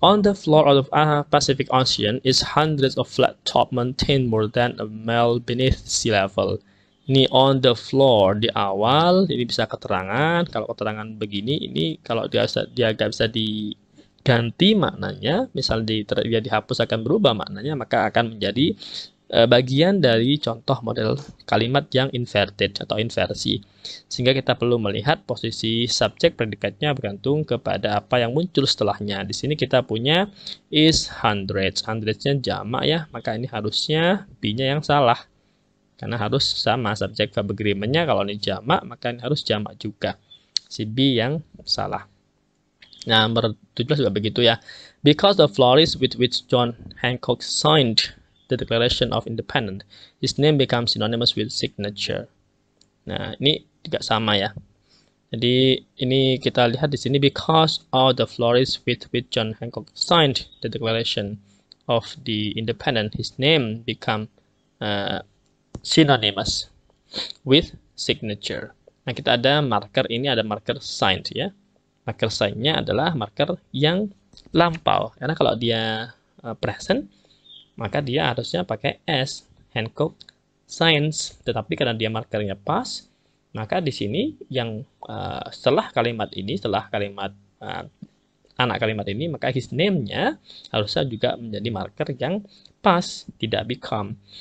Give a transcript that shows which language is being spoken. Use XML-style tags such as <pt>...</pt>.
<en>On the floor of the Pacific Ocean is hundreds of flat top mountains more than a mile beneath sea level.</en> <id>Ini on the floor di awal, ini bisa keterangan. Kalau keterangan begini, ini kalau dia nggak bisa ganti maknanya, misal dia dihapus akan berubah maknanya, maka akan menjadi bagian dari contoh model kalimat yang inverted atau inversi. Sehingga kita perlu melihat posisi subjek predikatnya bergantung kepada apa yang muncul setelahnya. Di sini kita punya is hundreds. Hundreds-nya jamak ya, maka ini harusnya B-nya yang salah. Karena harus sama subjek verb agreement-nya, kalau ini jamak, maka ini harus jamak juga. Si B yang salah. Nah, nomor 17 juga begitu ya.</id> <en>Because the florist with which John Hancock signed the Declaration of Independence, his name becomes synonymous with signature. Nah, ini juga sama ya. Jadi ini kita lihat di sini because of the florist with which John Hancock signed the Declaration of the Independence, his name become synonymous with signature.</en> <id>Nah, kita ada marker ini, ada marker signed ya. Marker sign-nya adalah marker yang lampau. Karena kalau dia present, maka dia harusnya pakai S, Hancock signs. Tetapi karena dia markernya past, maka di sini yang setelah kalimat ini, setelah kalimat anak kalimat ini, maka his name-nya harusnya juga menjadi marker yang past, tidak become.</id>